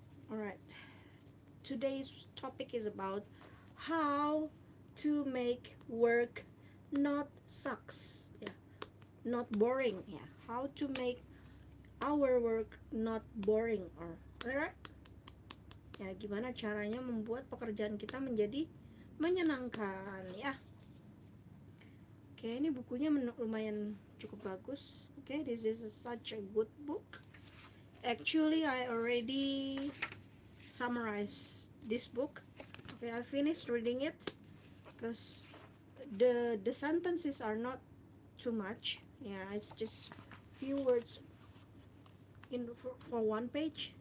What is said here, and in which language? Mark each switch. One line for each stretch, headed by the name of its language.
English: Alright. Today's topic is about how to make work not sucks. Yeah. Not boring. Yeah. How to make our work not boring, or alright?
Indonesian: Ya, gimana caranya membuat pekerjaan kita menjadi menyenangkan ya. Oke, ini bukunya lumayan cukup bagus.
English: Okay, this is such a good book. Actually, I already summarized this book. Okay, I finished reading it because the sentences are not too much. Yeah, it's just few words for one page.